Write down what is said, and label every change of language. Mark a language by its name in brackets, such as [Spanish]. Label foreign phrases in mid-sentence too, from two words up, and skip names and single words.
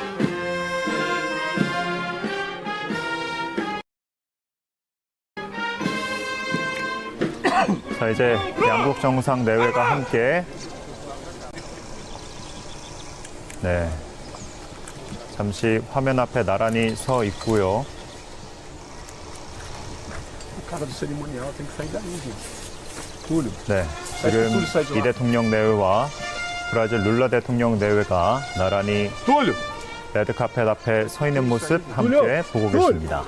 [Korean] 자, 이제 양국 정상 내외가 함께 네, 잠시 화면 앞에 나란히 서 있고요. [Portuguese] O cara do cerimonial tem que sair daí, gente. Túlio. [Korean] 네, 지금 이 대통령 내외와 브라질 룰라 대통령 내외가 나란히 Túlio! 레드카펫 앞에 서 있는 모습 함께 보고 계십니다.